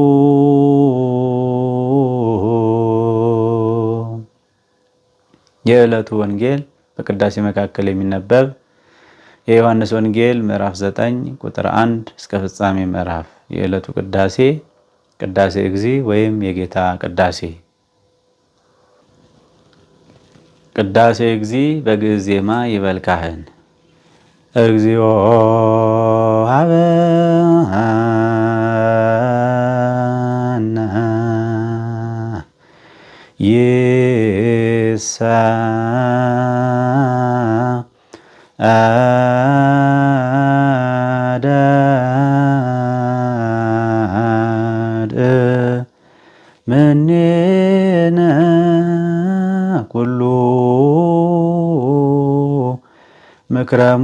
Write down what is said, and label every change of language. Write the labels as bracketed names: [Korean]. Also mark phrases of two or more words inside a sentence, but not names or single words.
[Amharic] የዕለቱ ወንጌል በቅዳሴ መካከል የሚነበብ የዮሐንስ ወንጌል ምዕራፍ 9 ቁጥር 1 እስከ ፍጻሜ ምዕራፍ የዕለቱ ቅዳሴ [Geez] ቅዳሴ እግዚእ [Amharic] ወይም የጌታ ቅዳሴ። [Geez] ቅዳሴ እግዚእ [Amharic] በግዕዝ ዜማ [Geez] ይበል ካህን። [Amharic] እግዚኦ [Geez] ሀበነ ይሰአዳድ ምኔነ ኩሉ ምክረ